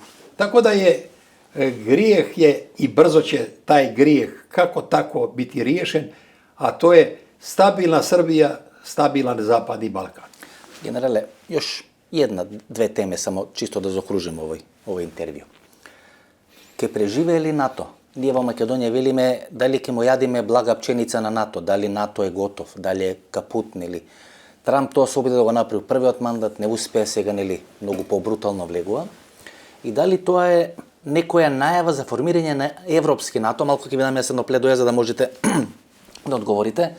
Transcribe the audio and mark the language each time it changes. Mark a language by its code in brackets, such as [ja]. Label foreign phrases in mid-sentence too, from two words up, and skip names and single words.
[sr] Tako da je grijeh i brzo će taj grijeh kako tako biti riješen, a to je stabilna Srbija, stabilan Zapadni Balkan. Generale, još dve teme, samo čisto da zaokružim ovaj intervju. [mk] Ќе преживели НАТО, ние во Македонија велиме дали ќе му јадиме блага пченица на НАТО, дали НАТО е готов, дали е капут, нели. Трамп тоа се обиде да го направи првиот мандат, не успеа, сега, нели, многу побрутално влегува. И дали тоа е некоја најава за формирање на европски НАТО, малку ќе ви дам јас едно пледоје за да можете да одговорите.